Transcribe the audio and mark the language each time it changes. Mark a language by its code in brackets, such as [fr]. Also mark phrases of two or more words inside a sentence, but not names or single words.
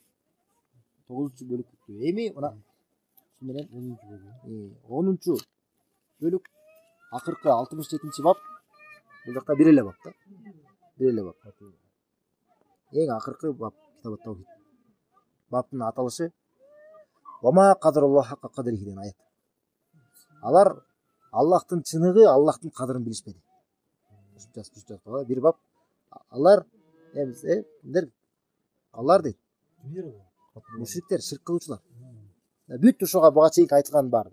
[ky] 9-чу бөлүк бүттү. Эми мына ушу менен 10-чу бөлүк акыркы 67-чи бап. Бул жакта бир эле бап да. Бир эле бап. Эң акыркы бап китабат таухид. Баптын аталышы [ar] وما قدر الله حق قدره [ky] деген аят. Алар Аллахтын чыныгы, Аллахтын кадырын билишпеди. Ушунча бир бап. Алар алар дейт. Мушриктер, ширк кылуучулар. Бүт ошого буга чейинки айтылган бар.